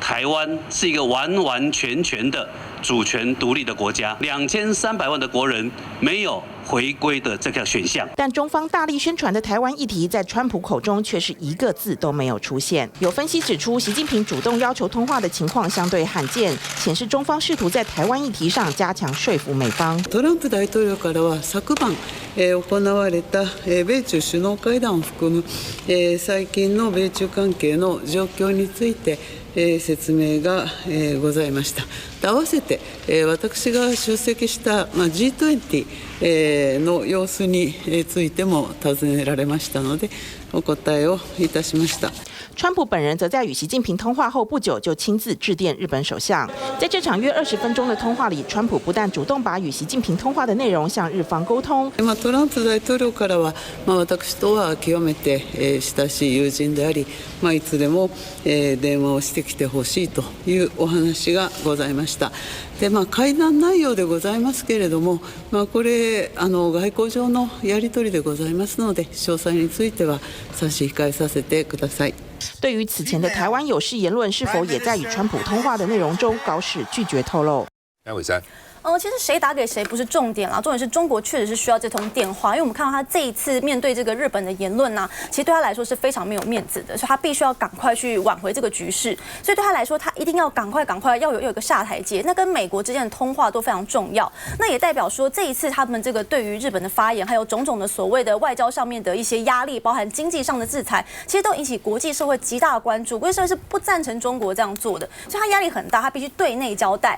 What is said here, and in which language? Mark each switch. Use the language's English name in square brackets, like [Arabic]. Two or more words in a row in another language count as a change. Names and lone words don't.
[Chinese] 中华民国台湾是一个完完全全的主权独立的国家，2300万的国人没有回归的这个选项。但中方大力宣传的台湾议题，在川普口中却是一个字都没有出现。有分析指出，习近平主动要求通话的情况相对罕见，显示中方试图在台湾议题上加強說服美方。 [Japanese] トランプ大統領からは昨晩、行われた、米中首脳会談を含む、最近の米中関係の状況について、説明が、ございました。合わせて、私が出席した、G20、の様子についても尋ねられましたので、お答えをいたしました。 [Chinese] 川普本人则在与习近平通话后不久就亲自致电日本首相。在这场约20分钟的通话里，川普不但主動把与習近平通話的內容向日方溝通。 [Japanese] トランプ大統領からは、私とは極めて、親しい友人であり、いつでも、電話をしてきてほしいというお話がございました。で会談内容でございますけれども、これ外交上のやり取りでございますので、詳細については差し控えさせてください。 [Chinese] 对于此前的台湾有事言论是否也在与川普通话的内容中，高市拒绝透露。赖伟山。其实谁打给谁不是重点啦，重点是中国确实是需要这通电话，因为我们看到他这一次面对这个日本的言论呢，其实对他来说是非常没有面子的，所以他必须要赶快去挽回这个局势，所以对他来说，他一定要赶快要有一个下台阶。那跟美国之间的通话都非常重要，那也代表说这一次他们这个对于日本的发言，还有种种的所谓的外交上面的一些压力，包含经济上的制裁，其实都引起国际社会极大的关注，国际社会是不赞成中国这样做的，所以他压力很大，他必须对内交代。